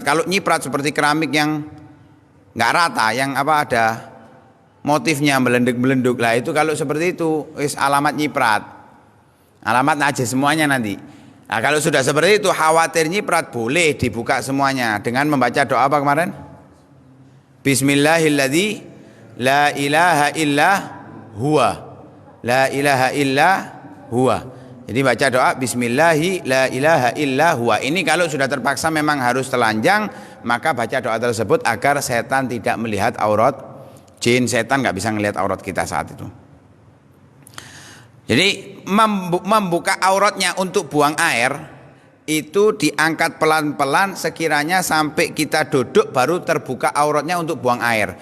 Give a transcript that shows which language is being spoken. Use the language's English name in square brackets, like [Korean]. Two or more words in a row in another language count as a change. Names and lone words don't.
[Indonesian] Kalau nyiprat seperti keramik yang enggak rata, yang ada motifnya melenduk-melenduk lah, itu kalau seperti itu wis alamat nyiprat, alamat najis semuanya nanti. Nah, kalau sudah seperti itu khawatir nyiprat, boleh dibuka semuanya dengan membaca doa apa kemarin? [Arabic] Bismillahilladzi la ilaha illa huwa, la ilaha illa huwa. [Indonesian] Jadi baca doa [Arabic] Bismillahi la ilaha illa huwa. [Indonesian] Ini kalau sudah terpaksa memang harus telanjang, maka baca doa tersebut agar setan tidak melihat aurat. Jin, setan nggak bisa ngelihat aurat kita saat itu. Jadi membuka auratnya untuk buang air itu diangkat pelan-pelan, sekiranya sampai kita duduk baru terbuka auratnya untuk buang air.